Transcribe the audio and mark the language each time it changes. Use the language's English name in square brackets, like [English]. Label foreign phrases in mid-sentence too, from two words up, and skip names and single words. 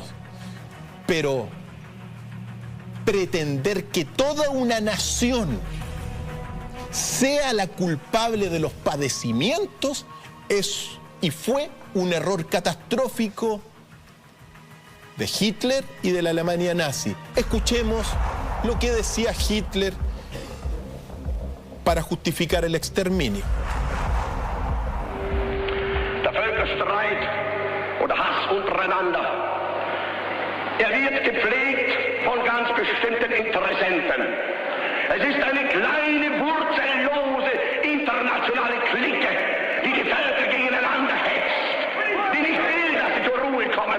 [Spanish] Pero pretender que toda una nación sea la culpable de los padecimientos es y fue un error catastrófico de Hitler y de la Alemania nazi. Escuchemos lo que decía Hitler para justificar el exterminio. [German] Der Völkerstreit oder Hass untereinander, wird gepflegt von ganz bestimmten Interessenten. Es ist eine kleine, wurzellose, internationale Clique, die die Völker gegeneinander hetzt, die nicht will, dass sie zur Ruhe kommen.